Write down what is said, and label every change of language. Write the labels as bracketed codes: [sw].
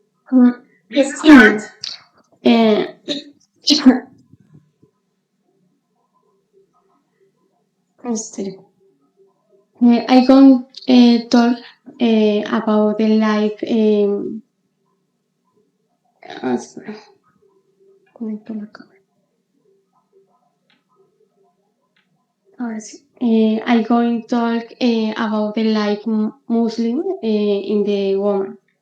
[en] Mm, Please start. eh, este, I going talk about the life. [es] Espera, conecto la cámara. Ahora sí. [en] I going talk about the life Muslim in the woman.